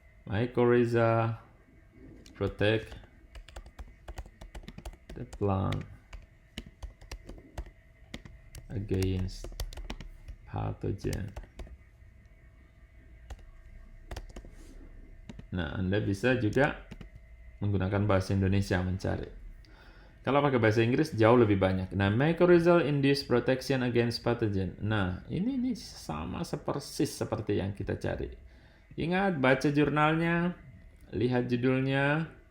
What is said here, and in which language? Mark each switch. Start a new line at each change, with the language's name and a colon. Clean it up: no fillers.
English: Mycorrhiza protect the plant against pathogen.
Indonesian: Nah, Anda bisa juga menggunakan bahasa Indonesia mencari. Kalau pakai bahasa Inggris jauh lebih banyak.
English: Nah, mycorrhizal induced protection against pathogen.
Indonesian: Nah, ini sama persis seperti yang kita cari. Ingat, baca jurnalnya, lihat judulnya.